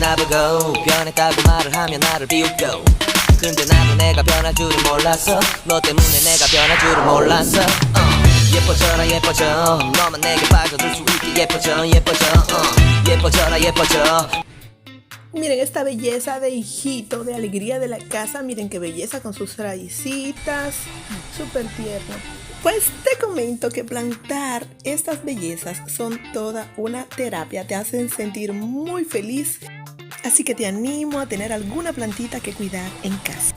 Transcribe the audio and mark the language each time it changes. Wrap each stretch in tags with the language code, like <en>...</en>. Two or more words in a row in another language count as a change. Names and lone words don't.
<ko>변하고 변했다고 말을 하면 나를 비웃겨 근데 나도 내가 변할 줄은 몰랐어 너 때문에 내가 변할 줄은 몰랐어 예뻐져라 예뻐져 너만 내게 빠져들 수 있게 예뻐져 예뻐져 예뻐져라 예뻐져.</ko> <es>Miren esta belleza de hijito, de alegría de la casa. Miren qué belleza con sus raícitas. Súper tierno. Pues te comento que plantar estas bellezas son toda una terapia. Te hacen sentir muy feliz. Así que te animo a tener alguna plantita que cuidar en casa.</es>